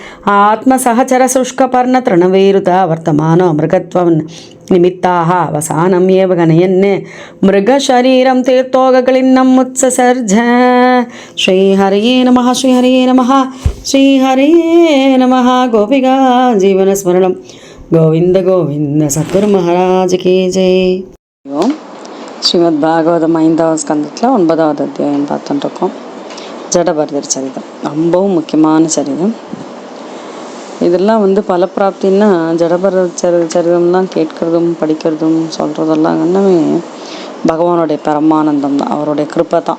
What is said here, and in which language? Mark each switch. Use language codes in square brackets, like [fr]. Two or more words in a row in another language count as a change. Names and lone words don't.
[sa] आत्मसहचरशुष्कपर्णतृणवेरुता वर्तमानो मृगत्वं निमित्ताः अवसानम् एव गणयन् मृगशरीरं तीर्थोगक्लिन्नम् उत्ससर्ज श्रीहरये नमः श्रीहरये नमः श्रीहरये नमः गोपिका जीवनस्मरणं गोविन्द गोविन्द [hi] सद्गुरु महाराज की जय. [ta] ஸ்ரீமத் பாகவதம் 5வது ஸ்கந்தத்தில் 9வது அத்தியாயம் பார்த்துட்டுருக்கோம். ஜடபரதர் சரிதம் ரொம்பவும் முக்கியமான சரிதம். இதெல்லாம் பலப்பிராப்தின்னா ஜடபரதர் சரிதம் தான் கேட்கறதும் படிக்கிறதும் சொல்கிறதெல்லாம் எல்லாமே பகவானுடைய பரமானந்தம் தான், அவருடைய கிருப்பை தான்.